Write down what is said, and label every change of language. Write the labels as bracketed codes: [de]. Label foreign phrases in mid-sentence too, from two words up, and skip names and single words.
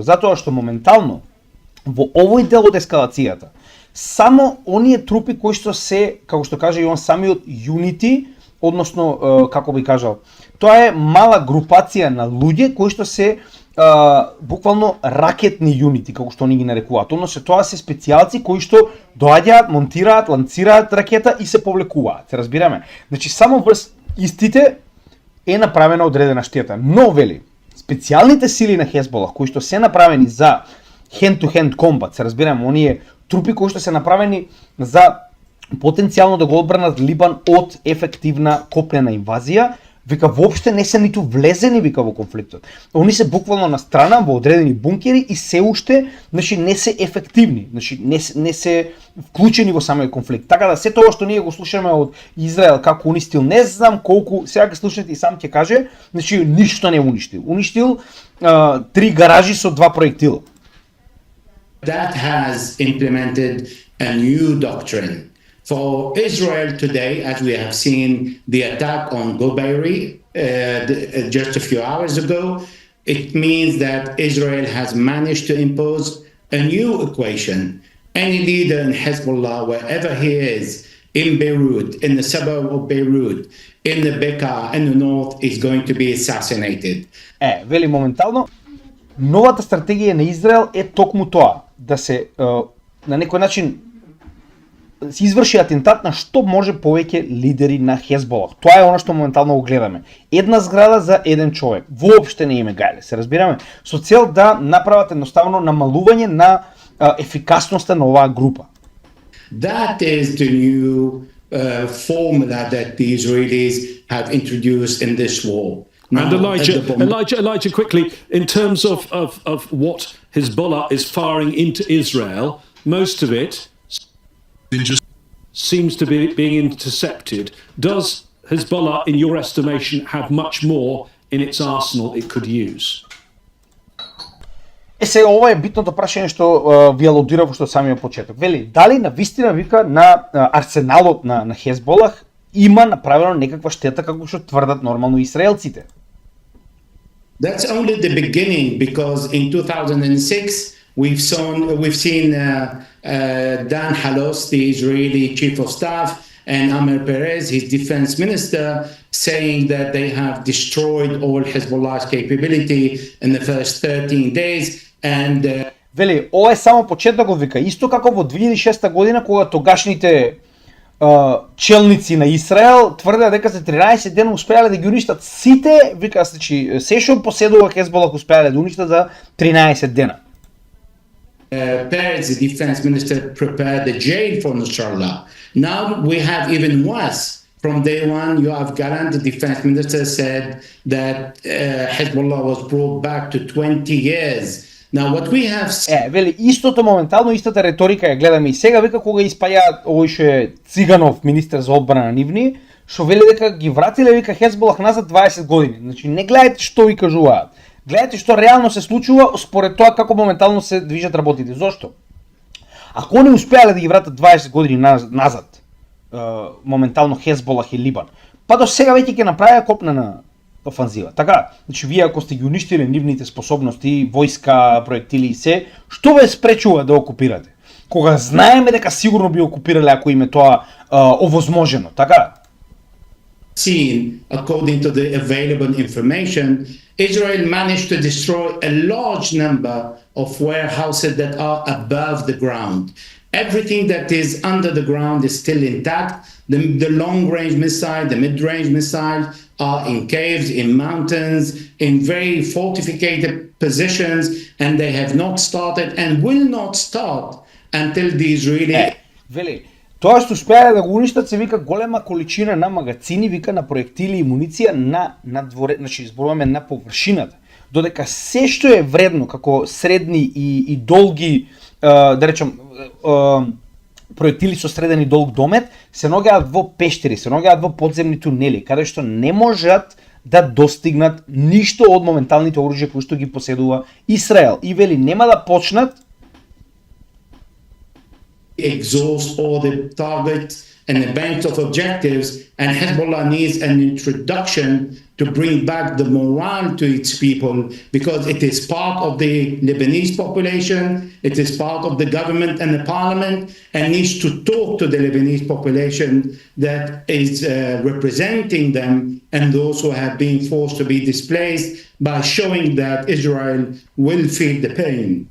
[mk] Затоа што моментално во овој дел од ескалацијата само оние трупи кои што се, како што кажа и он самиот юнити, односно како би кажал, тоа е мала групација на луѓе кои што се буквално ракетни юнити, како што они ги нарекуваат. Односно тоа се специјалци кои што доаѓаат, монтираат, ланцираат ракета и се повлекуваат. Се разбираме? Значи само врз истите е направена одредена штета. Но вели, специјалните сили на Хезболах кои што се направени за [en] hand-to-hand combat, [mk] се разбираме, оние трупи кои што се направени за потенцијално да го одбранат Либан од ефективна копнена инвазија, вика воопште не се ниту влезени вика во конфликтот. Они се буквално на страна во одредени бункери и се уште, значи не се ефективни, значи не се вклучени во самиот конфликт. Така да се тоа што ние го слушаме од Израел како уништил, не знам колку, сега ќе слушате и сам ќе каже, значи ништо не уништил. Уништил 3 гаражи со 2 проектила. [en] that has implemented a new doctrine. For Israel today, as we have seen the attack on Gobeiri just a few hours ago, it means that Israel has managed to impose a new equation. Any leader in Hezbollah, wherever he is, in Beirut, in the suburb of Beirut, in the Bekaa, in the north, is going to be assassinated. [mk] Вели моментално, новата стратегија на Израел е токму тоа, да се на некој начин се изврши атентат на што може повеќе лидери на Хезболах. Тоа е оно што моментално го гледаме. Една зграда за еден човек. Воопште не име гајле, се разбираме, со цел да направат едноставно намалување на ефикасноста на оваа група. [en] That is the new formula that the Israelis have introduced in this war. And Now, at the moment- Elijah, quickly, in terms of what Hezbollah is firing into Israel, most of it seems to be being intercepted. Does Hezbollah, in your estimation, have much more in its arsenal it could use? [mk] Сега ова е битното прашање што ви алудирав што самиот почеток. Вели, дали на вистина вика на арсеналот на Хезболах има направено некаква штета како што тврдат нормално израелците? [en] That's only the beginning, because in 2006 we've seen Dan Halos, the Israeli chief of staff, and Amir Perez, his defense minister, saying that they have destroyed all Hezbollah's capability in the first 13 days. And [mk] Вели, ова е само почетокот, вика, исто како во 2006 година кога тогашните челници на Израел тврдеа дека за 13 дена успеале да ги уништат сите, вика, значи се што поседува Хезболах успеале да уништат за 13 дена. [en] Perez, the defense minister, prepared the jail for Nasrallah. Now we have even worse. From day one, Yoav Gallant, the defense minister, said that Hezbollah was brought back to 20 years. Now what we have [mk] Вели, истото моментално, истата реторика ја гледаме и сега, вика, кога испајаат овој што е Циганов, министер за одбрана на нивни, што вели дека ги вратиле, вика, Хезболах назад 20 години. Значи, не гледајте што ви кажуваат. Гледајте што реално се случува според тоа како моментално се движат работите. Зошто? Ако не успеале да ги вратат 20 години назад, моментално Хезболах и Либан, па до сега веќе ќе направи копнена офанзива. Така, значи вие ако сте ги уништиле нивните способности, војска, проектили и се, што ве спречува да окупирате? Кога знаеме дека сигурно би окупирале ако им е тоа овозможено, така? [en] seen, according to the available information, Israel managed to destroy a large number of warehouses that are above the ground. Everything that is under the ground is still intact. The long-range missile, the mid-range missiles are in caves, in mountains, in very fortified positions, and they have not started and will not start until the Israeli... [mk] Вели, тоа што успеале да го уништат се вика голема количина на магацини, вика на проектили и муниција на дворе, значи зборуваме на површината. Додека се што е вредно како средни и долги, да речем, проектили со среден и долг домет, се наоѓаат во пештери, се наоѓаат во подземни тунели, каде што не можат да достигнат ништо од моменталните оружја кои што ги поседува Израел. И вели, нема да почнат [en] exhaust all the targets and a bunch of objectives, and Hezbollah needs an introduction to bring back the morale to its people, because it is part of the Lebanese population, it is part of the government and the parliament, and needs to talk to the Lebanese population that is representing them and those who have been forced to be displaced, by showing that Israel will feel the pain.